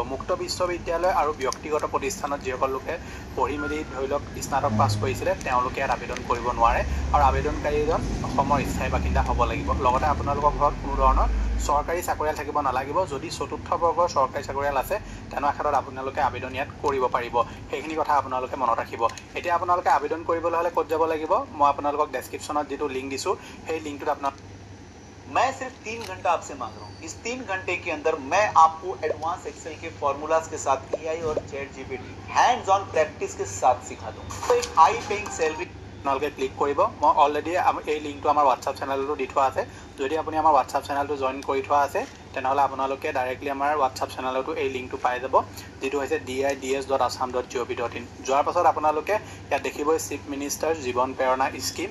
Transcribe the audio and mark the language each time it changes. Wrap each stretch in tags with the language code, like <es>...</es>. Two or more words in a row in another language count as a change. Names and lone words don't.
<as>মুক্ত বিশ্ববিদ্যালয় আৰু ব্যক্তিগত প্ৰতিষ্ঠানত যিসকল লোকে পঢ়ি মেলি ধৰি লওক স্নাতক পাছ কৰিছিলে তেওঁলোকে ইয়াত আবেদন কৰিব নোৱাৰে আৰু আবেদনকাৰীজন অসমৰ স্থায়ী বাসিন্দা হ'ব লাগিব। লগতে আপোনালোকৰ ঘৰত কোনো ধৰণৰ চৰকাৰী চাকৰিয়াল থাকিব নালাগিব। যদি চতুৰ্থ বৰ্গৰ চৰকাৰী চাকৰিয়াল আছে তেনে ক্ষেত্ৰত আপোনালোকে আবেদন ইয়াত কৰিব পাৰিব। সেইখিনি কথা আপোনালোকে মনত ৰাখিব। এতিয়া আপোনালোকে আবেদন কৰিবলৈ হ'লে ক'ত যাব লাগিব, মই আপোনালোকক ডেছক্ৰিপশ্যনত যিটো লিংক দিছোঁ সেই লিংকটোত আপোনাক</as> <hi>मैं सिर्फ 3 घंटा आपसे मांग रहा हूँ। इस 3 घंटे के अंदर मैं आपको</hi> <en>advance Excel</en> <hi>के फॉर्मूलाज के साथ AI और चैट जीपीटी</hi> <en>hands on practice</en> <hi>के साथ सिखा दूँ। तो एक</hi> <en>high paying salary</en> <as>আপোনালোকে ক্লিক কৰিব। মই অলৰেডি এই লিংকটো আমাৰ হোৱাটছআপ চেনেলতো দি থোৱা আছে। যদি আপুনি আমাৰ হোৱাটছআপ চেনেলটো জইন কৰি থোৱা আছে তেনেহ'লে আপোনালোকে ডাইৰেক্টলি আমাৰ হোৱাটছআপ চেনেলতো এই লিংকটো পাই যাব, যিটো হৈছে dids.assam.gov.in। যোৱাৰ পাছত আপোনালোকে ইয়াত দেখিবই চিফ মিনিষ্টাৰ জীৱন প্ৰেৰণা স্কিম।</as>